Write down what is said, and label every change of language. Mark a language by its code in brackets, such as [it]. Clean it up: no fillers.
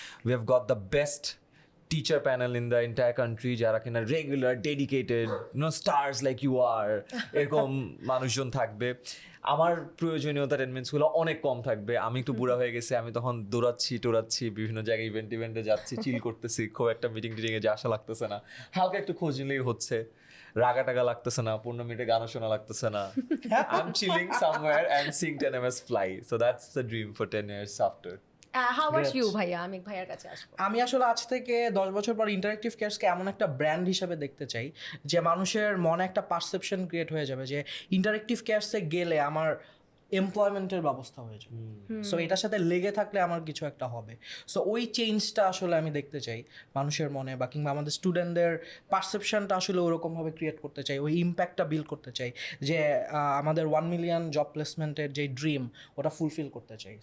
[en] we have got the best teacher panel in the entire country, [bn] যারা কিনা [en] regular dedicated, stars like you are, [bn] এরকম মানুষজন থাকবে। আমার প্রয়োজনীয়তা টেনমেন্টসগুলো অনেক কম থাকবে। আমি একটু বুড়া হয়ে গেছি, আমি তখন দৌড়াচ্ছি বিভিন্ন জায়গায় ইভেন্টে যাচ্ছি, চিল করতেছি, খুব একটা মিটিং টিটিংয়ে যে আসা লাগতেছে না, হালকা একটু খোঁজ নিলেই হচ্ছে, রাগা টাগা লাগতেছে না, 15 মিনিটে গানও শোনা লাগতেছে না। [en] I'm chilling somewhere and seeing 10ms fly. So that's the dream for 10 years after. How about you ভাইয়া? [bn] আমি ভাইয়ার কাছে আসবো। আমি আসলে আজ থেকে 10 বছর পর ইন্টারেক্টিভ কেয়ার্সকে এমন একটা ব্র্যান্ড হিসেবে দেখতে চাই যে মানুষের মনে একটা পারসেপশন ক্রিয়েট হয়ে যাবে যে ইন্টারেক্টিভ কেয়ার্সে গেলে আমার এমপ্লয়মেন্টের ব্যবস্থা হয়ে যাবে। সো এটার সাথে লেগে থাকলে আমার কিছু একটা হবে। সো ওই চেঞ্জটা আসলে আমি দেখতে চাই মানুষের মনে, বা কিংবা আমাদের স্টুডেন্টদের পারসেপশনটা আসলে ওরকমভাবে ক্রিয়েট করতে চাই, ওই ইম্প্যাক্টটা বিল্ড করতে চাই যে আমাদের 1 মিলিয়ন জব প্লেসমেন্টের যে ড্রিম ওটা ফুলফিল করতে চাই।